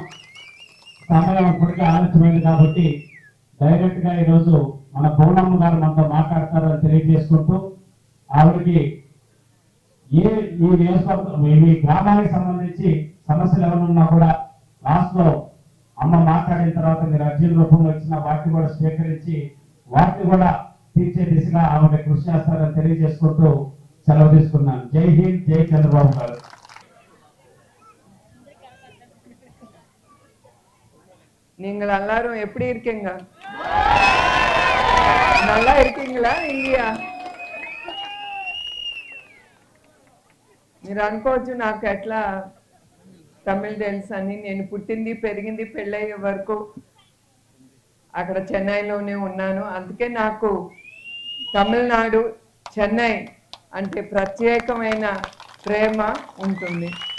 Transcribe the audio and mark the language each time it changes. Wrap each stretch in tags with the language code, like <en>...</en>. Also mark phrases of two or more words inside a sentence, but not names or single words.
<te>సమయం ఇప్పటికే ఆలస్యమైంది కాబట్టి డైరెక్ట్ గా ఈరోజు మన పౌర్ణమ్మ గారు మనతో మాట్లాడతారని తెలియజేసుకుంటూ ఆవిడకి ఈ నియోజకవర్గం మీ గ్రామానికి సంబంధించి సమస్యలు ఏమైనా కూడా లాస్ట్ లో అమ్మ మాట్లాడిన తర్వాత మీరు అర్జీల రూపంలో ఇచ్చిన వాటిని కూడా స్వీకరించి వాటిని కూడా తీర్చే దిశగా ఆవిడ కృషి చేస్తారని తెలియజేసుకుంటూ సెలవు తీసుకున్నాను.</te> <hi>जय हिंद,</hi> <te>జై చంద్రబాబు గారు.</te> <ta>நீங்கள் எல்லாரும் எப்படி இருக்கீங்க? நல்லா இருக்கீங்களா இல்லையா?</ta> <te>మీరు అనుకోవచ్చు నాకు ఎట్లా తమిళ తెలుసు అని. నేను పుట్టింది పెరిగింది పెళ్ళయ్యే వరకు అక్కడ చెన్నైలోనే ఉన్నాను. అందుకే నాకు తమిళనాడు చెన్నై అంటే ప్రత్యేకమైన ప్రేమ ఉంటుంది.</te>